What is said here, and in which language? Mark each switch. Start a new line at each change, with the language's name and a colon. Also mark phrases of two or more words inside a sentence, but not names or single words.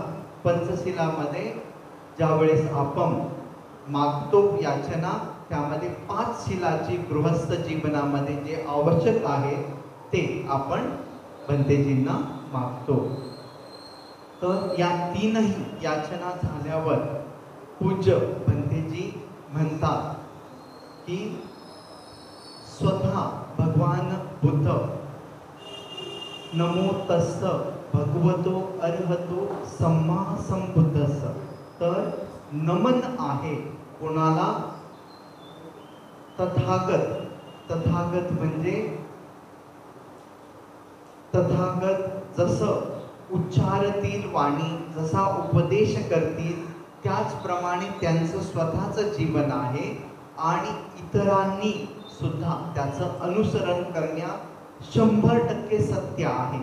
Marathi: पंचशिलामध्ये ज्यावेळेस आपण मागतो याचना, त्यामध्ये 5 शिलाची गृहस्थ जीवनामध्ये जे आवश्यक आहे ते आपण बंदेजींना मागतो. तर या 3ही याचना झाल्यावर पूज्य बंदेजी म्हणतात की स्वतः भगवान बुद्ध
Pali: नमो तस्स भगवतो अर्हतो सम्मा संबुद्धस्स.
Marathi: तर नमन आहे कोणाला? तथागत. तथागत म्हणजे तथागत जसं उच्चारतील वाणी, जसा उपदेश करतील त्याचप्रमाणे त्यांचं स्वतःचं जीवन आहे आणि इतरांनी सुद्धा त्याचं अनुसरण करण्यात 100% सत्य आहे.